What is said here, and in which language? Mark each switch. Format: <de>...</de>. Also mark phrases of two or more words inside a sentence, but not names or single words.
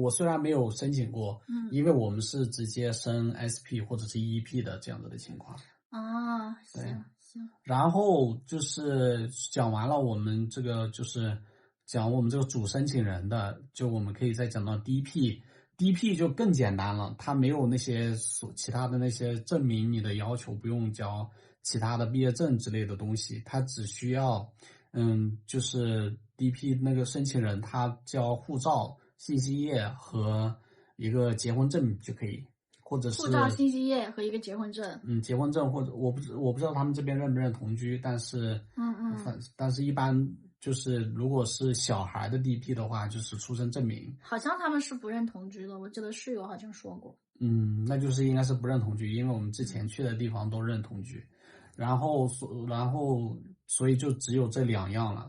<zh>我雖然沒有申請過，因為我們是直接申 SP 或者是 EP 的這樣子的情況。對。然後就是講完了我們這個，就是講我們這個主申請人的，就我們可以再講到 DP 就更簡單了，它沒有那些其他的那些證明你的要求，不用交其他的畢業證之類的東西，它只需要就是 DP 那個申請人他交護照、信息頁和一個結婚證就可以。或者是護照、信息頁和一個結婚證。結婚證，或者我不知道他們這邊認不認同居，但是但是一般就是如果是小孩的 DP 的話，就是出生證明。好像他們是不認同居的，我記得室友好像說過。那就是應該是不認同居，因為我們之前去的地方都認同居，然後所以就只有這2樣了。</zh>